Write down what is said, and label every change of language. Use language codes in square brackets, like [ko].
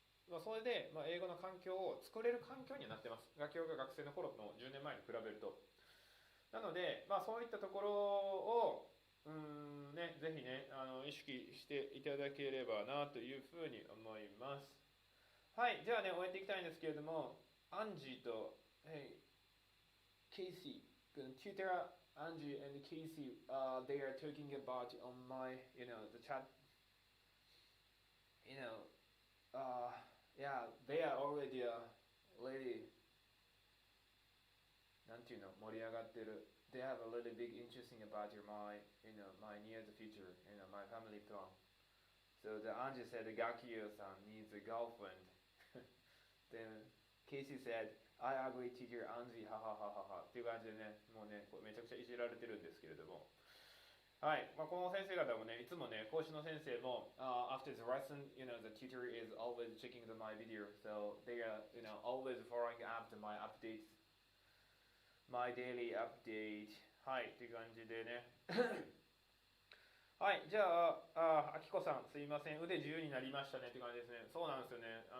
[ja] まあ、それで、まあ、英語の環境を作れる環境にはなってます。学校が学生の頃の10年前に比べると。なので、まあ、そういったところをね、ぜひね、意識していただければなというふうに思います。はい、じゃあね、終えていきたいんですけれども、 [en] アンジーと、Hey, Casey, tutor Angie and Casey, they are talking about on my, the chat, you know, yeah, they are already lady, [ja] なんていうの、盛り上がってる。 [en] They have a really big interesting about my near the future, my family plan. So the Angie said, Gakio-san needs a girlfriend. Then Casey said, I agree, teacher Angie, [ja] はははははっていう感じでね、もうね、めちゃくちゃいじられてるんですけれども。はい、まあ、この先生方もね、いつもね、講師の先生も、 [en] after the lesson, the tutor is always checking my video, so they are, always following up to my updates.My daily update [ja] はいっていう感じでねはい、じゃあ、あきこさんすいません、腕自由になりましたねって感じですね。そうなんですよね。